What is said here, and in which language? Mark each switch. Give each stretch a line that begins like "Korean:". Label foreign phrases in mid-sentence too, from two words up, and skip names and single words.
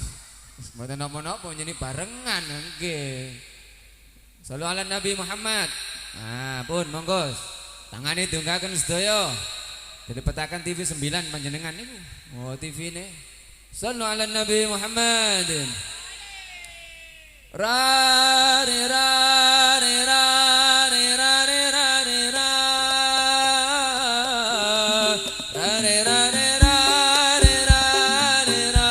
Javanese: Mboten napa-napa nyeni barengan nggih.
Arabic: صلوا على النبي محمد.
Javanese: Nah, pun monggo. Tangane dongaaken sedaya. Dari petakan TV 9 panjenengan niku. Oh, TV ne.
Arabic: صلوا على النبي محمد. Ra re ra re ra re ra re ra re ra. Ra re ra re ra re ra re ra.